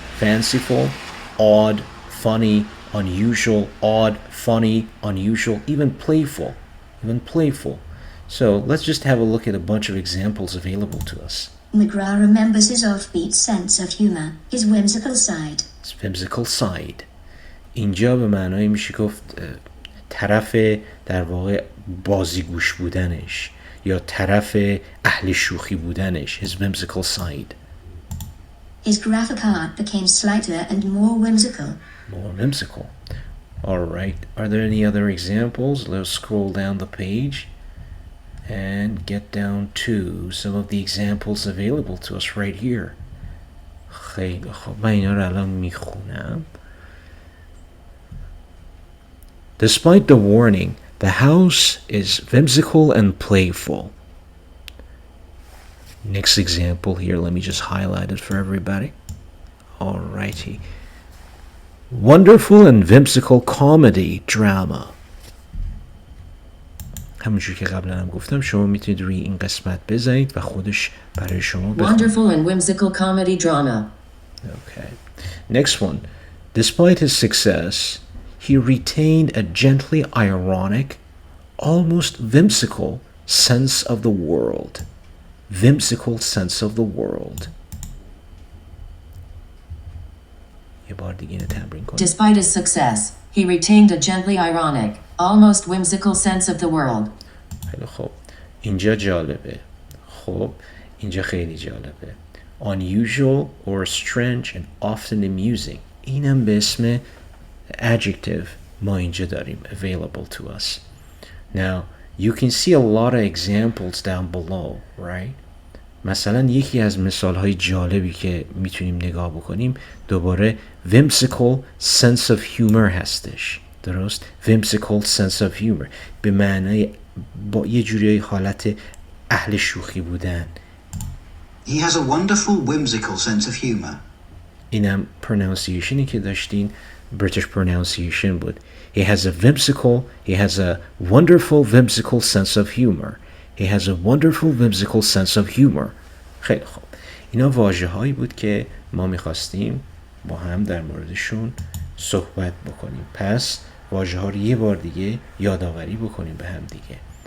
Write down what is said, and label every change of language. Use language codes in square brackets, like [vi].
[en] Fanciful, odd, funny, unusual, odd, funny, unusual, even playful. So let's just have a look at a bunch of examples available to us. McGrath remembers his offbeat sense of humor, his whimsical side. His whimsical side. [fa] اینجا به معنای میشه گفت طرف در واقع بازیگوش بودنش یا طرف اهل شوخی بودنش. [en] His whimsical side. His graphic art became slighter and more whimsical. All right. Are there any other examples? Let's scroll down the page and get down to some of the examples available to us right here. [fa] خیلی خوب. من اینا رو الان میخونم. [en] Despite the warning, the house is whimsical and playful. Next example here, let me just highlight it for everybody. Alrighty. Wonderful and whimsical comedy drama. [fa] همونجور که قبلا هم گفتم شما میتونید روی این قسمت بزنید و خودش برای شما بخونید. [en] Wonderful and whimsical comedy drama. Okay. Next one. Despite his success, he retained a gently ironic, almost whimsical sense of the world. Whimsical sense of the world. [fa] یه بار دیگه اینو تمرین کنیم. [en] Despite his success, he retained a gently ironic, almost whimsical sense of the world. [fa] خیلی خوب. اینجا جالبه. خب اینجا خیلی جالبه. [en] Unusual or strange and often amusing. [fa] اینم به اسم adjective ما اینجا داریم [en] available to us. Now you can see a lot of examples down below, right? [fa] مثلا یکی از مثالهای جالبی که میتونیم نگاه بکنیم دوباره [en] whimsical sense of humor [fa] هستش. درست؟ [en] whimsical sense of humor [fa] به معنای با یه جوری حالت اهل شوخی بودن. [en] He has a wonderful whimsical sense of humor. [fa] اینم pronunciationی که داشتین British pronunciation بود. [en] He has a wonderful whimsical sense of humor. He has a wonderful whimsical sense of humor. [fa] خیلی خوب. اینا واژه هایی بود که ما میخواستیم با هم در موردشون صحبت بکنیم. پس واژه ها رو یه بار دیگه یادآوری بکنیم به هم دیگه.